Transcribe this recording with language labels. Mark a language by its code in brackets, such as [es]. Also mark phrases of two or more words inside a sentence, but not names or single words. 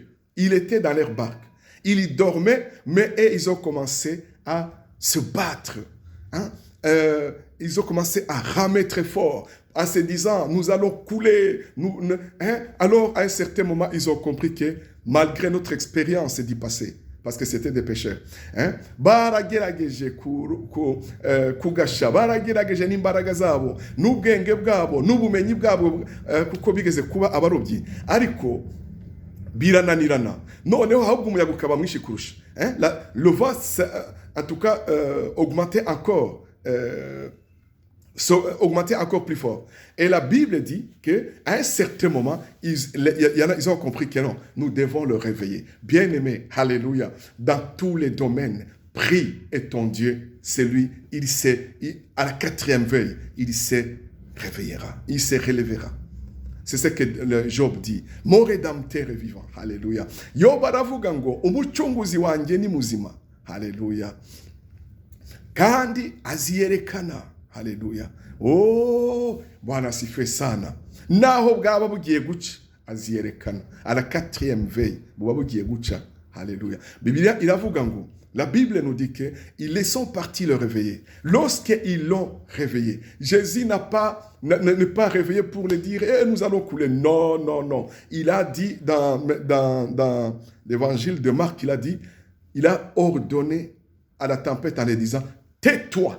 [fr] Il était dans leur barque. Il y dormait, mais ils ont commencé à se battre. Hein? Ils ont commencé à ramer très fort, en se disant, nous allons couler. Hein? Alors, à un certain moment, ils ont compris que malgré notre expérience du passé, parce que c'était des pécheurs, hein? [rw] Baragerageje kugasha, baragerageje n'imbaraga zabo, n'ubwenge bwabo, n'ubumenyi bwabo, kuko bigeze kuba abarobyi. Ariko birananirana. Noneho ahubwo umuyaga ukaba mwinshi kurusha. [fr] Le vent, en tout cas, augmentait encore. Augmenter encore plus fort. Et la Bible dit qu'à un certain moment, ils ont compris que non, nous devons le réveiller. Bien-aimé, alléluia, dans tous les domaines, prie et ton Dieu, c'est lui, à la 4e veille, il se réveillera, il se relèvera. C'est ce que le Job dit. Mon rédempteur est vivant. Alléluia. [rw] Yob aravuga ngo umucunguzi wanjye ni muzima. Alléluia. Kandi aziyerekana. Haleluya. [sw] Oh, Bwana sifiwe sana. [rw] Naho bwaba bugiye guca, aziyerekana. [fr] À la 4e veille, [rw] buba bugiye guca. Haleluya. Biblia iravuga ngo, [fr] la Bible nous dit qu'ils sont partis le réveiller. Lorsqu'ils l'ont réveillé, Jésus n'est pas réveillé pour le dire, nous allons couler. Non, non, non. Il a dit dans l'évangile de Marc, il a ordonné à la tempête en lui disant, tais-toi.